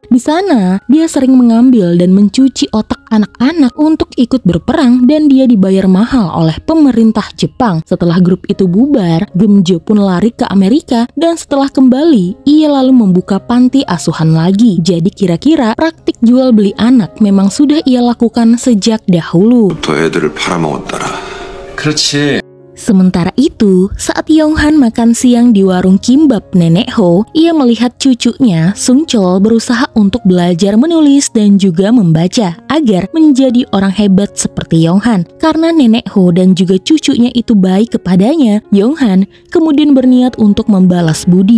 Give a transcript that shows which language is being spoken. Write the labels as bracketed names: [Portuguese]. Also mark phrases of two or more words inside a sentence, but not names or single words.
[Indonesian] Di sana, dia sering mengambil dan mencuci otak anak-anak untuk ikut berperang dan dia dibayar mahal oleh pemerintah Jepang. Setelah grup itu bubar, Gemjo pun lari ke Amerika dan setelah kembali, ia lalu membuka panti asuhan lagi. Jadi kira-kira praktik jual beli anak memang sudah ia lakukan sejak dahulu. [Korean] 또 애들을 팔아먹었더라. 그렇지. [Indonesian] Sementara itu, saat Yonghan makan siang di warung kimbap Nenek Ho, ia melihat cucunya, Sung Chol, berusaha untuk belajar menulis dan juga membaca agar menjadi orang hebat seperti Yonghan. Karena Nenek Ho dan juga cucunya itu baik kepadanya, Yonghan kemudian berniat untuk membalas budi.